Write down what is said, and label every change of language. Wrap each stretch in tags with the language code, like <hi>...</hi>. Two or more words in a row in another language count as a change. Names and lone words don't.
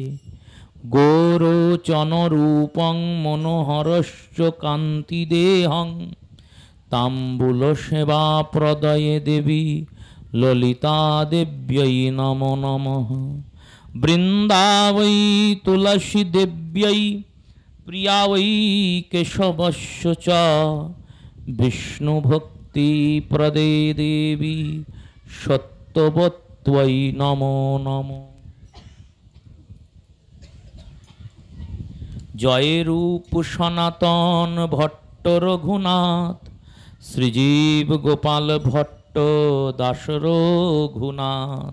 <sa>গোরোচনরূপং মনোহরশ্চ কান্তিদেহং তাম্বুলসেবা প্রদয়ে দেবী ললিতা দেব্যৈ নমো নমঃ। বৃন্দাবৈ তুলসী দেব্যৈ প্রিয়া বৈ কেশবস্য চ বিষ্ণু ভক্তি প্রদে দেবী সত্যবত্ত্বৈ নমো নমঃ। জয় রূপ সনাতন ভট্ট রঘুনাথ শ্রীজীব গোপাল ভট্ট দাস রঘুনাথ।</sa>